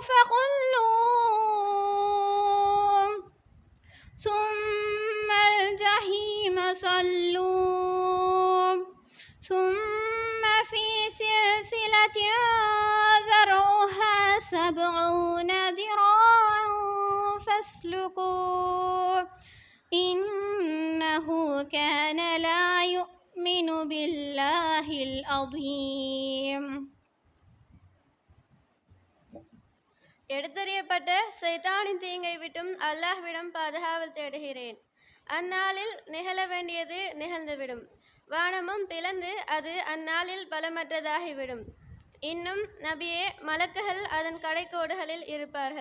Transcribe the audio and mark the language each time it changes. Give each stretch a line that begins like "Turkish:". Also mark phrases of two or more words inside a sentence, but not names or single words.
Arabic: فغلوه ثم الجحيم صلوه ثم في سلسلة ذرعها 70 ذراعا فاسلكوه إنه كان لا يؤمن بالله العظيم.
Tamil: எடுத்தறியப்பட்ட சைத்தானின் தீங்கை விட்டும் அல்லாஹ்விடம் பாதுகாவல் தேடுகிறேன். அந்நாளில் நிகழ வேண்டியது நிகழ்ந்துவிடும். வானமும் பிளந்து அது அந்நாளில் பலமற்றதாகிவிடும். இன்னும் நபியே, மலக்குகள் அதன் கடைக்கோடுகளில் இருப்பார்கள்.